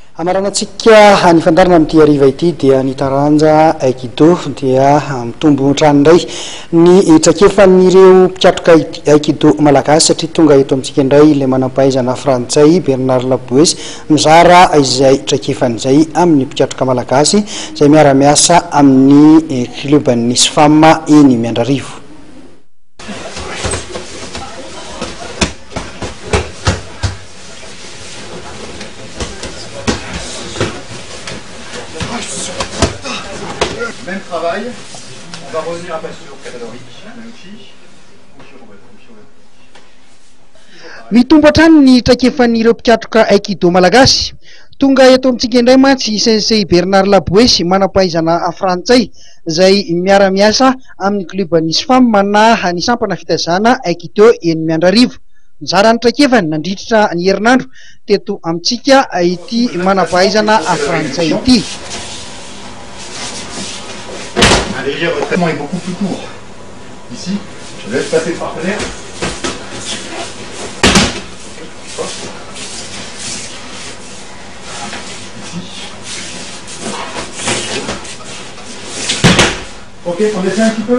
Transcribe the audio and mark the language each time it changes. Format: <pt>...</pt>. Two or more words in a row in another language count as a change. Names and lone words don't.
<mg>Amaranantsika ny fandarana amin'ity hariva ity dia ny taranja aikido dia mitombo trano indray ny trakefan'ireo mpiatroka aikido malagasy satria tonga eto amintsika indray ilay manam-pahaizana frantsay Bernard Labouesse mizara izay trakefan'izay amin'ny mpiatroka malagasy izay miara-miasa amin'ny club-n'ny SFAM eny Miandrarivo.</mg> <fr>Même travail, on va revenir après sur catalogique, même fille.</fr> <mg>Mitombo hatrany ny trakefan'ireo mpiatroka aikido malagasy. Tonga eto amintsika indray mantsy sensei Bernard Labouesse manam-pahaizana frantsay izay miara-miasa amin'ny club-n'ny SFAM na ny sampana fitazana aikido eny Miandrarivo. Mizara ny trakefany nandritra ny herinandro teto amintsika ity manam-pahaizana frantsay ity.</mg> <fr>Un léger retraitement est beaucoup plus court. Ici, je laisse passer le partenaire. Ici. Ok, on essaie un petit peu.</fr>